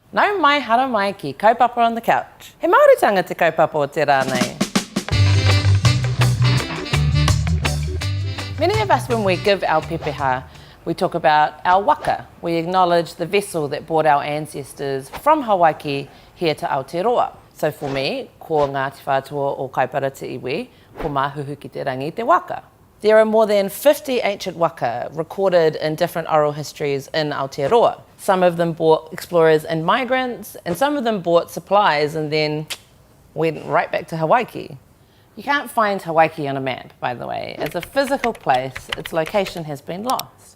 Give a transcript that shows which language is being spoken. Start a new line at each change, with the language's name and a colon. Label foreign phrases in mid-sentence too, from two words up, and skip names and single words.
Māori: Nau mai hara mai ki kaupapa
English: on the couch.
Māori: He Māoritanga te kaupapa o te rānei.
English: Many of us, when we give our pepeha, we talk about our waka. We acknowledge the vessel that brought our ancestors from Hawaii here to Aotearoa. So for me,
Māori: ko Ngāti Whātua o Kaipara te iwi, ko māhuhu ki te rangi te waka.
English: There are more than 50 ancient waka recorded in different oral histories in Aotearoa. Some of them brought explorers and migrants, and some of them brought supplies and then went right back to Hawaii. You can't find Hawaii on a map, by the way. As a physical place, its location has been lost.